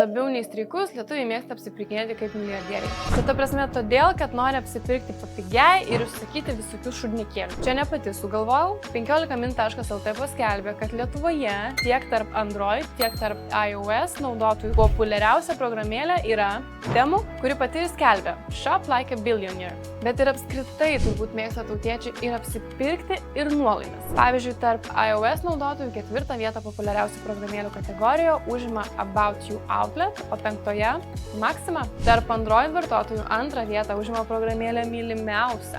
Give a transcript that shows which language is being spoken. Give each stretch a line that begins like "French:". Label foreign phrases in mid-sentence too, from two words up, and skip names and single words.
Lithuanian: labiau nei streikus, lietuviai mėgsta apsipirkinėti kaip milijardieriai. Tai ta prasme todėl, kad nori apsipirkti papigiai ir užsakyti visokių šudnikėlių. Čia ne pati sugalvojau. 15min.lt paskelbė, kad Lietuvoje tiek tarp Android, tiek tarp iOS naudotojų populiariausia programėlė yra Temu, kuri pati ir skelbia
English: Shop like a billionaire.
Lithuanian: Bet ir apskritai turbūt mėgsta tautiečiai ir apsipirkti ir nuolaidas. Pavyzdžiui, tarp iOS naudotojų 4 vietą populiariausių programėlių kategorijoje užima About You Outlet, o 5 Maxima. Tarp Android vartotojų 2 vietą užima programėlė mylimiausia.